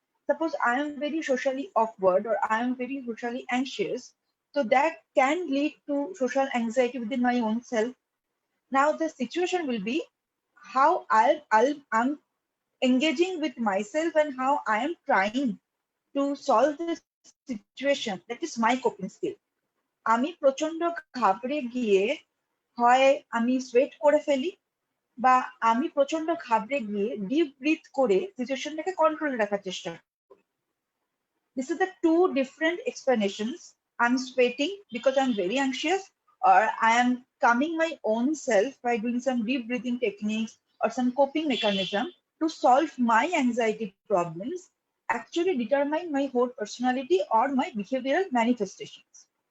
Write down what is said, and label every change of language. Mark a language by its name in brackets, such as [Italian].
[English] Suppose I am very socially awkward or I am very socially anxious, so that can lead to social anxiety within my own self. Now the situation will be how I'm engaging with myself and how I am trying to solve this situation. That is my coping skill. [Bangla] আমি প্রচন্ড ঘাবড়ে গিয়ে হয় আমি sweat করে ফেলি, বা আমি প্রচন্ড ঘাবড়ে গিয়ে ডিপ ব্রিথ করে সিচুয়েশনটাকে কন্ট্রোলে রাখার চেষ্টা করি। [English] This is the two different explanations. I'm sweating because I'm very anxious, or I am calming my own self by doing some deep breathing techniques or some coping mechanism to solve my anxiety problems, actually determine my whole personality or my behavioral manifestations.